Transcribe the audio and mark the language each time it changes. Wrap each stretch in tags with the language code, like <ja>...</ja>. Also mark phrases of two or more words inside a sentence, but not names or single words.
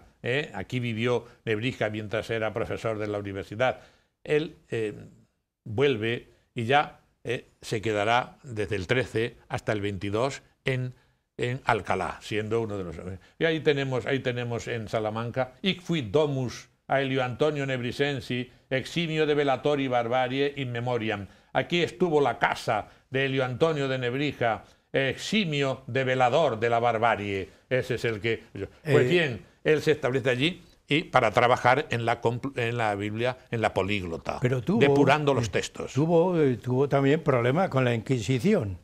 <es>Aquí vivió Nebrija mientras era profesor de la universidad. Él vuelve y ya se quedará desde el 13 hasta el 22 en Alcalá, siendo uno de los... Y ahí tenemos en Salamanca,</es> <la>Hic fuit domus Aelio Antonio Nebrisensi, eximio de velatori barbarie in memoriam.</la> <es>Aquí estuvo la casa de Elio Antonio de Nebrija, eximio de velador de la barbarie. Ese es el que... Pues bien, él se establece allí y para trabajar en la Biblia, en la políglota, depurando los textos. Tuvo también problemas con la Inquisición.</es>